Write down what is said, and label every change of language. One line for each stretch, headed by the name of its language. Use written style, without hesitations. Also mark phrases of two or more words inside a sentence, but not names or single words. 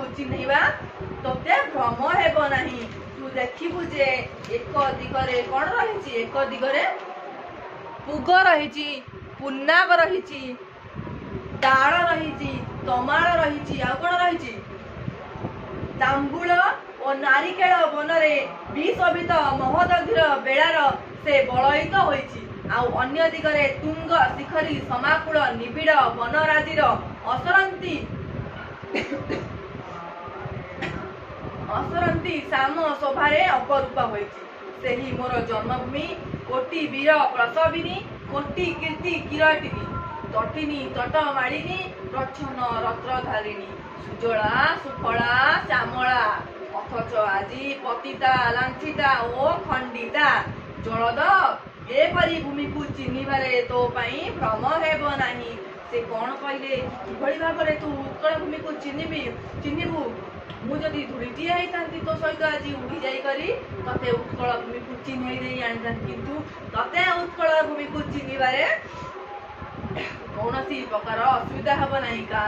Odia: ଚିହ୍ନେଇବା ତତେ ଭ୍ରମ ହେବ ନାହିଁ ତୁ ଦେଖିବୁ ଯେ ଏକ ଦିଗରେ କୋଣ ରହିଛି ଏକ ଦିଗରେ ପୁଗ ରହିଛି ପୁନ୍ନାଗ ରହିଛି ଡାଳ ରହିଛି ତମାଳ ରହିଛି ଆ କୋଣ ରହିଛି ତାମ୍ବୂଳ ଆଉ ନାରିକେଳ ବନରେ ବିଶୋଭିତ ମହୋଦଧିର ବେଢ଼ାରେ ସେ ବଳୟିତ ହୋଇଛି ଆଉ ଅନ୍ୟ ଦିଗରେ ତୁଙ୍ଗ ଶିଖରୀ ସମାକୁଳ ନିବିଡ଼ ବନରାଜିର ଅସରନ୍ତି ଶ୍ୟାମ ଶୋଭାରେ ଅପରୂପା ହୋଇଛି ସେହି ମୋର ଜନ୍ମଭୂମି କୋଟି ବୀର ପ୍ରସବିନୀ କୋଟି କୀର୍ତ୍ତି କିରୀଟିନୀ ତଟିନୀ ତଟମାଳିନୀ ପ୍ରଚ୍ଛନ୍ନ ରତ୍ନଧାରିଣୀ ସୁଜଳା ସୁଫଳା ଶ୍ୟାମଳା ଅଥଚ ଆଜି ପତିତା ଲାଞ୍ଛିତା ଓ ଖଣ୍ଡିତା ଜଳଦ ଏପରି ଭୂମି କୁ ଚିହ୍ନିବାରେ ତୋ ପାଇଁ ଭ୍ରମ ହେବ ନାହିଁ ସେ କୋଣ କହିଲେ କିଭଳି ଭାବରେ ତୁ ଉତ୍କଳ ଭୂମି କୁ ଚିହ୍ନିବୁ ମୁଁ ଯଦି ଧୁଡ଼ିଟି ଆଇତାନ୍ତି ତୋ ସହିତ ଆଜ ଉଡ଼ି ଯାଇ କରି ତତେ ଉତ୍କଳ ଭୂମି କୁ ଚିହ୍ନେଇ ଦେଇ ଆଣିଥାନ୍ତି କିନ୍ତୁ ତତେ ଉତ୍କଳ ଭୂମି କୁ ଚିହ୍ନିବାରେ କୌଣସି ପ୍ରକାର ଅସୁବିଧା ହେବ ନାହିଁ କାରଣ